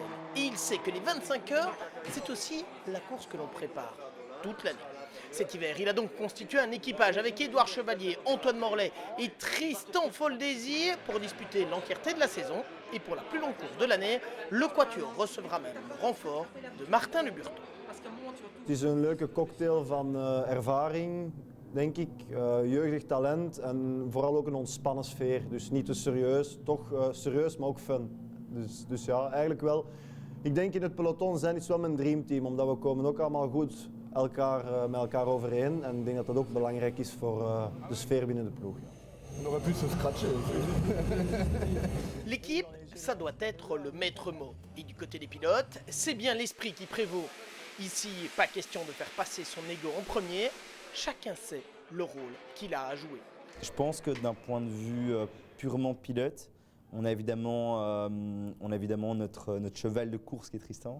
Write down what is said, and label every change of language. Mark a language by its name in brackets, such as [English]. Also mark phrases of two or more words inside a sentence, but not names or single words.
[French] Et il sait que les 25 heures, c'est aussi la course que l'on prépare toute l'année. Cet hiver, il a donc constitué un équipage avec Édouard Chevalier, Antoine Morlet et Tristan Foldésir pour disputer l'entièreté de la saison. Et pour la plus longue course de l'année, le Quatuor recevra même le renfort de Martin Le Burton. [Dutch] Het is een leuke cocktail van ervaring, denk ik, jeugdig talent en vooral ook een ontspannen sfeer. Dus niet te serieus, toch serieus, maar ook fun. Dus ja, eigenlijk wel. Ik denk in het peloton zijn is wel mijn dreamteam, omdat we komen ook allemaal goed met elkaar overeen. En ik denk dat dat ook belangrijk is voor de sfeer binnen de ploeg. [French] On aurait pu se scratcher. L'équipe, ça doit être le maître mot. Et du côté des pilotes, c'est bien l'esprit qui prévaut. Ici, pas question de faire passer son ego en premier. Chacun sait le rôle qu'il a à jouer. Je pense que d'un point de vue purement pilote, on a évidemment notre cheval de course qui est Tristan.